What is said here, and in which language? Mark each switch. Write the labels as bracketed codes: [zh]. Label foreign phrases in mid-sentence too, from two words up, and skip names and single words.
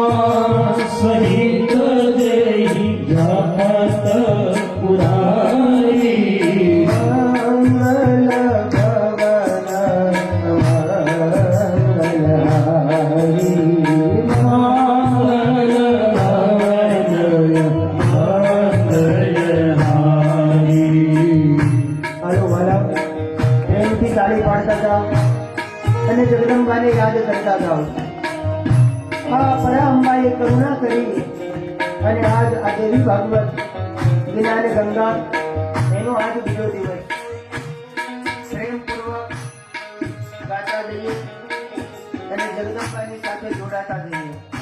[awa] सहित जय जपत पुरारी मंगल भवन मंगल हरि मंगल भवन मंगल हरि। [gu] હાલો વાલા પ્રેમથી તાળી પાડતા જાઓ અને જગદંબાને યાદ કરતા જાઓ. આ પરાંબાએ કરુણા કરી અને આજ આ દેવી ભાગવત જ્ઞાન ગંગા એનો આજ બીજો દિવસ પ્રેમપૂર્વક ગાતા જઈએ અને જગદંબાની સાથે જોડાતા જઈએ.